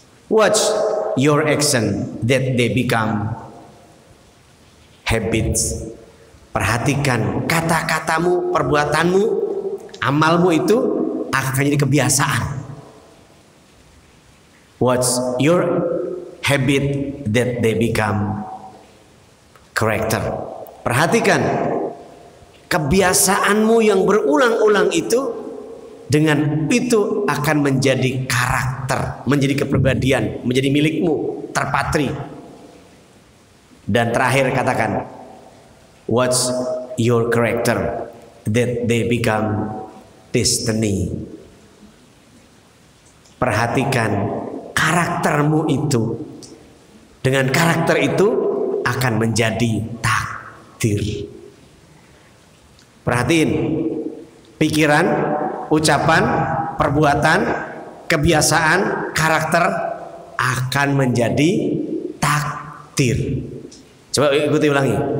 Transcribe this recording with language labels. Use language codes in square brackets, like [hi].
[en] Watch your action that they become habits. [id] Perhatikan kata-katamu, perbuatanmu, amalmu itu akan jadi kebiasaan. [en] Watch your habit that they become character. [id] Perhatikan kebiasaanmu yang berulang-ulang itu, dengan itu akan menjadi karakter, menjadi kepribadian, menjadi milikmu, terpatri. Dan terakhir katakan, [en] what's your character that they become destiny. [id] Perhatikan karaktermu itu, dengan karakter itu akan menjadi takdir. Perhatiin, pikiran, ucapan, perbuatan, kebiasaan, karakter akan menjadi takdir. Coba ikuti ulangi.